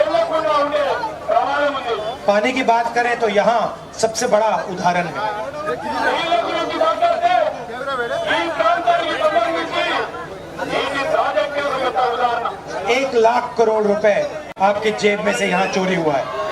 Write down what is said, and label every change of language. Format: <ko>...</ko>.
<hi>पानी की बात करें तो यहाँ सबसे बड़ा उदाहरण है।</hi> <te>నీళ్ళ గురించి మాట్లాడితే ఈ ప్రాంతానికి సంబంధించి ఈ ప్రాజెక్టు యొక్క ఉదాహరణ</te> <hi>1 लाख करोड़ रुपए आपकी जेब में से यहाँ चोरी हुआ है।</hi>